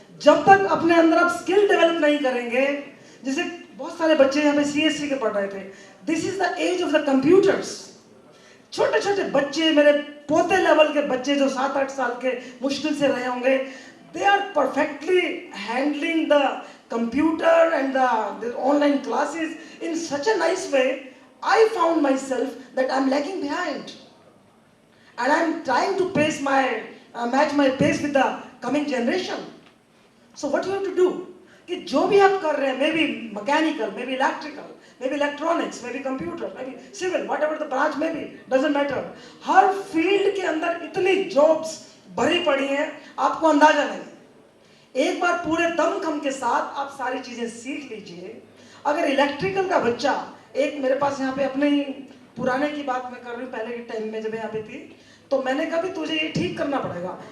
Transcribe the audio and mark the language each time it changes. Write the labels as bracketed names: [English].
[Hindi] जब तक अपने अंदर आप स्किल डेवलप नहीं करेंगे, जैसे बहुत सारे बच्चे यहाँ पे सीएससी के पढ़ रहे थे, [English] This is the age of the computers. [Hindi] छोटे छोटे बच्चे, मेरे पोते लेवल के बच्चे जो 7-8 साल के मुश्किल से रहे होंगे, [English] they are perfectly handling the computer and the online classes in such a nice way. I found myself that I'm lagging behind, and I'm trying to match my pace with the coming generation. So what you have to do, [Hindi] कि जो भी आप कर रहे हैं, [English] maybe mechanical, maybe electrical, maybe electronics, maybe computer, maybe civil, whatever the branch may be, doesn't matter. [Hindi] हर field के अंदर इतनी जॉब्स भरी पड़ी हैं, आपको अंदाजा नहीं। एक बार पूरे दमखम के साथ आप सारी चीजें सीख लीजिए। अगर इलेक्ट्रिकल का बच्चा, एक मेरे पास यहाँ पे अपने ही पुराने की बात मैं कर रही हूँ, पहले के टाइम में जब यहाँ पे थी, तो मैंने कहा भी तुझे ये ठीक करना पड़ेगा।